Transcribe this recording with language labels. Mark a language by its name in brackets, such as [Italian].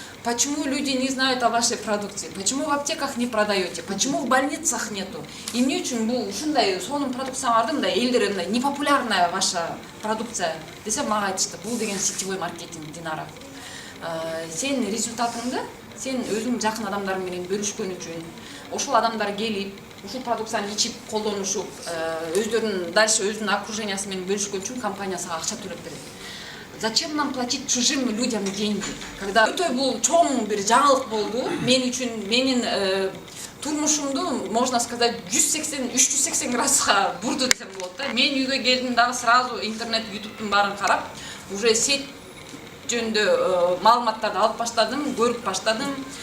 [Russian] Почему люди не знают о вашей продукции? Почему в аптеках не продаете? Почему в больницах нету? [Kyrgyz] Эмне үчүн бул ушундай сонун продукцияларды мындай элдер мындай [Russian] непопулярная ваша продукция [Kyrgyz] десе, мага айтышты, бул деген сетевой маркетинг, Динара. Сен результатыңды сен өзүң жакын адамдарың менен бөлүшкөн үчүн, ошол адамдар келип, ушул продукцияны ичип, колдонушуп, өздөрүнүн дальше өзүнүн окружениясы менен бөлүшкөн үчүн компания сага акча төлөп берет. [Russian] Зачем нам платить чужим людям деньги? [Kyrgyz] Когда өтө бул чоң бир жаңылык болду, мен үчүн менин турмушумду, [Russian] можно сказать, [Kyrgyz] 380 градуска бурду десем болот да. Мен үйгө келдим дагы сразу интернет, ютубтун баарын карап, уже сет жөнүндө маалыматтарды алып баштадым, көрүп баштадым.